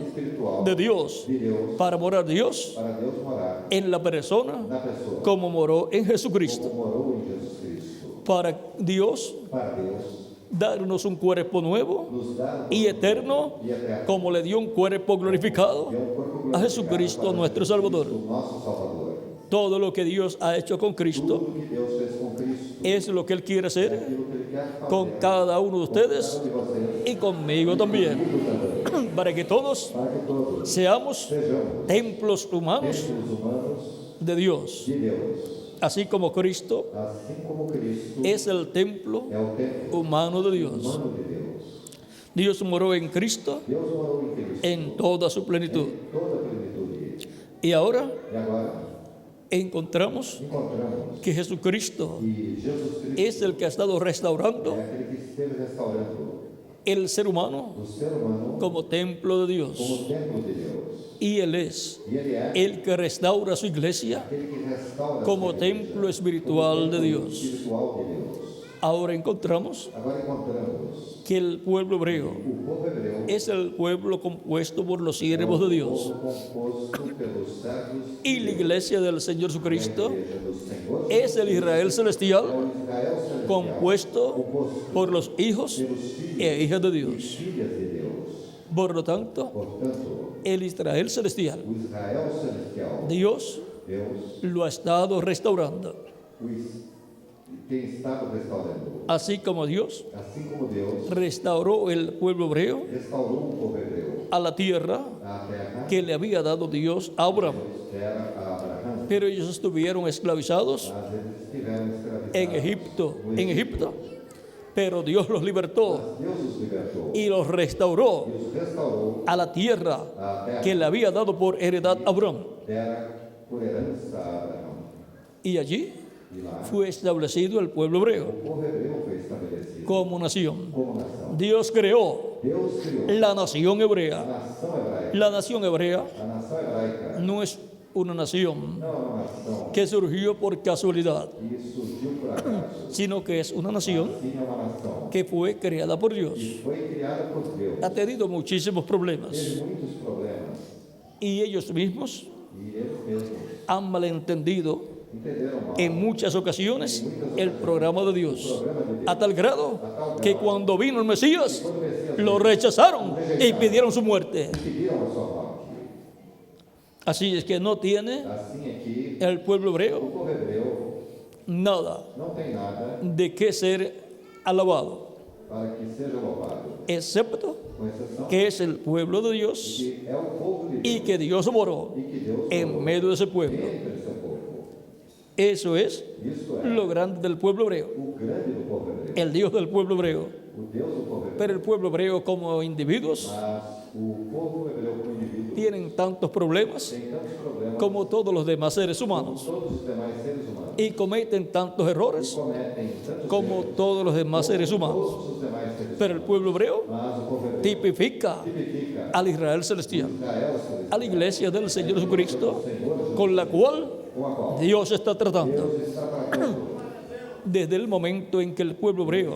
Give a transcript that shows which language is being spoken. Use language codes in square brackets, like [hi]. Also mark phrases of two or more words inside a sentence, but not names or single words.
[es] espiritual de Dios [pt] de Deus [es] para morar Dios [pt] para Deus morar [es] en la persona [pt] na pessoa [es] como moró en Jesucristo. [pt] como morou em Jesus Cristo. [es] Para Dios [pt] Para Deus [es] darnos un cuerpo nuevo [pt] nos dar [es] y eterno, [pt] e eterno [es] como le dio un cuerpo glorificado [pt] e um corpo [es] a [pt] glorificado [es] Jesucristo para nuestro [pt] Jesus [es] Salvador. [pt] Cristo, nosso Salvador. [es] Todo lo que Dios ha hecho con Cristo [pt] Tudo que Deus fez com Cristo [es] es lo que Él quiere hacer [pt] aquilo que Ele quer fazer [es] con cada uno de ustedes [pt] cada um de vocês [es] y conmigo también, [pt] comigo também, [es] para que todos [pt] para que todos [es] seamos [pt] sejamos [es] templos humanos [pt] templos humanos [es] de Dios, [pt] de Deus, [es] así como Cristo [pt] assim como Cristo [es] es el templo [pt] é o templo [es] humano de Dios. [pt] humano de Deus. [es] Dios moró en Cristo [pt] Deus morou em Cristo [es] en toda su plenitud. [pt] toda a plenitude. [es] Y ahora [pt] E agora [es] encontramos [pt] encontramos [es] que Jesucristo [pt] que Jesus Cristo [es] es el que ha estado restaurando [pt] é aquele que esteve restaurando [es] el ser humano [pt] o ser humano [es] como templo de Dios. [pt] como templo de Deus. [es] Y Él es [pt] E Ele é [es] el que restaura su iglesia [pt] aquele que restaura [es] como [pt] a sua igreja, [es] templo espiritual de Dios. [pt] espiritual de Deus. [es] Ahora encontramos [pt] Agora encontramos [es] que el pueblo hebreo [pt] o povo hebreu [es] es el pueblo compuesto por los siervos de Dios. [pt] povo composto pelos servos [es] Y la iglesia del Señor Jesucristo [pt] da igreja do Senhor, [es] es el Israel [pt] é [es] celestial [pt] o Israel celestial, [es] compuesto [pt] composto [es] por los hijos [pt] pelos filhos [es] e hijas de [pt] e [es] Dios. [pt] filhas de Deus. [es] Por lo tanto, [pt] Portanto, [es] el Israel celestial, [pt] o Israel celestial, [es] Dios [pt] Deus, [es] lo ha estado restaurando. [pt] tem estado restaurando. [es] Así como Dios [pt] Assim como Deus [es] restauró el pueblo hebreo [pt] restaurou o povo hebreu, [es] a la tierra [pt] a terra [es] que le había dado Dios a Abraham. [pt] que era a Abraão, [es] Pero ellos estuvieron esclavizados [pt] mas eles estiveram escravizados [es] en Egipto, pero Dios los libertó [pt] Deus os libertou [es] y los restauró [pt] e os restaurou [es] a la tierra [pt] a terra [es] que le había dado por heredad a Abraham. [pt] terra por herança a Abraão. [es] Y allí [pt] E lá [es] fue establecido el pueblo hebreo [pt] o povo hebreu foi estabelecido [es] como nación. [pt] como nação. [es] Dios creó [pt] Deus criou [es] la nación [pt] a [es] hebrea. [pt] nação hebraica. [es] La nación hebrea [pt] A nação hebraica [es] no es una nación [pt] não é uma nação [es] que surgió por casualidad, [pt] que surgiu por acaso, [es] sino que es una nación [pt] sim é uma nação [es] que fue creada por Dios. [pt] que foi criada por Deus. [es] Ha tenido muchísimos problemas [pt] Teve muitos problemas [es] y ellos mismos [pt] e eles mesmos [es] han malentendido [pt] entenderam mal [es] en muchas ocasiones el programa de Dios, a tal grado que cuando vino el Mesías lo rechazaron y pidieron su muerte. [pt] e pediram a sua morte. [es] Así es que no tiene [pt] Assim é que [es] el pueblo [pt] o [es] hebreo [pt] povo hebreu [es] nada [pt] não tem nada [es] de qué ser alabado, [pt] para que seja louvado, [es] excepto [pt] com exceção [es] que es el pueblo de Dios [pt] que é o povo de [es] y [pt] Deus [es] que Dios moró [pt] e que Deus [es] en [pt] falou [es] medio de ese pueblo. [pt] dentro do seu povo. [es] Eso es [pt] Isto é [es] lo grande del pueblo hebreo, [pt] o grande do povo hebreu. [es] el Dios del pueblo hebreo. [pt] O Deus do povo hebreu. [es] Pero el pueblo hebreo como individuos [pt] Mas o povo hebreu como indivíduo [es] tienen tantos problemas [pt] tem tantos problemas [es] como todos los demás seres [pt] como [es] humanos [pt] todos os demais seres humanos. [es] y cometen tantos errores [pt] Cometem tantos [es] como [pt] erros [es] todos los demás seres [pt] como [es] humanos. [pt] todos os demais seres [es] Pero el pueblo hebreo [pt] Mas o povo hebreu [es] tipifica [pt] tipifica [es] al Israel celestial, [pt] Israel celestial, [es] a la iglesia del Señor Jesucristo, con la cual [pt] com a qual [es] Dios está tratando [pt] Deus está tratando [es] desde el momento en que el pueblo hebreo